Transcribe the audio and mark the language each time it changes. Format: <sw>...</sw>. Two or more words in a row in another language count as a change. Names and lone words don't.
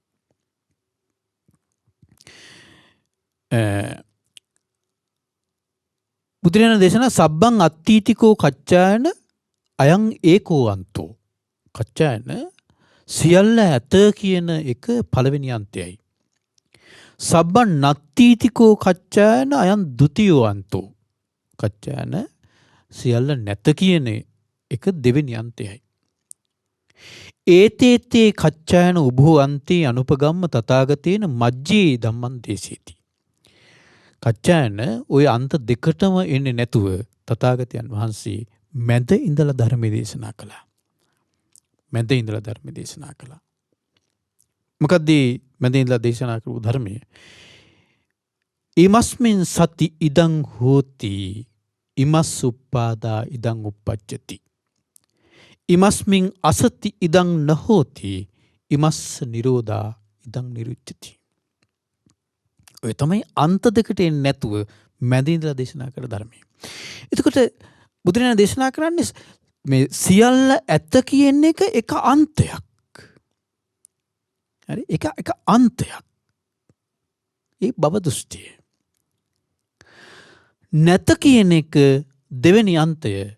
<si>බුදුරජාණන් දේශනා</si> <pi>සබ්බං අත්ථීතිකෝ කච්චායන අයං ඒකෝ අන්තෝ.</pi> <si>කච්චායන සියල්ල ඇත කියන එක පළවෙනි අන්තයයි.</si> <pi>සබ්බං නත්ථීතිකෝ කච්චායන අයං ဒ ුතියෝ අන්තෝ.</pi> <si>කච්චායන සියල්ල නැත කියන එක දෙවෙනි අන්තයයි.</si> <pi>ඒතේතේ කච්චායන උභෝ අන්තේ අනුපගම්ම තථාගතේන මජ්ජේ ධම්මං දේශේති.</pi> <si>කච්චායන ওই අන්ත දෙකටම එන්නේ නැතුව තථාගතයන් වහන්සේ මැද ඉඳලා ධර්ම දේශනා කළා. මැද ඉඳලා ධර්ම දේශනා කළා. මොකද මැද ඉඳලා දේශනා කරපු ධර්මය</si> <pi>ඉමස්මින් සති ඉදං හෝති ඉමස් උප්පාදා ඉදං උප්පජ්ජති. ඉමස්මින් අසති ඉදං නහෝති ඉමස්ස නිරෝධා ඉදං නිරුච්ඡති.</pi> <si>ඔය තමයි අන්ත දෙකට එන්නේ නැතුව මැද ඉඳලා දේශනා කළ ධර්මය. එතකොට බුදුරජාණන් දේශනා කරන්නේ මේ සියල්ල ඇත්ත කියන එක අන්තයක්. හරි? එක අන්තයක්. ඒ භව දෘෂ්ටිය. නැත කියන එක දෙවෙනි අන්තය.</si>